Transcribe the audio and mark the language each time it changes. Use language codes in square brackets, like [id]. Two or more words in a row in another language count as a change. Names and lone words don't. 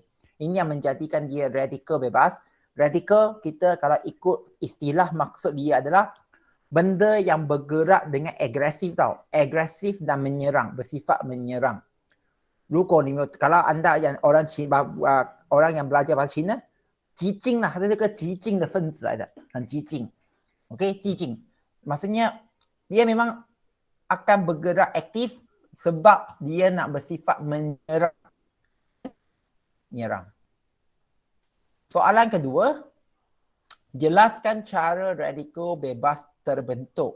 [ms] Ini yang menjadikan dia radikal bebas. Radikal kita kalau ikut istilah maksud dia adalah benda yang bergerak dengan agresif tau. Agresif dan menyerang, bersifat menyerang. Kalau anda yang orang Cina, orang yang belajar bahasa Cina, [zh] 激进啦，它是这个激进的分子来的，很激进。OK， 激进 [ms] maksudnya dia memang akan bergerak aktif sebab dia nak bersifat menyerang. Soalan kedua, jelaskan cara radikal bebas terbentuk.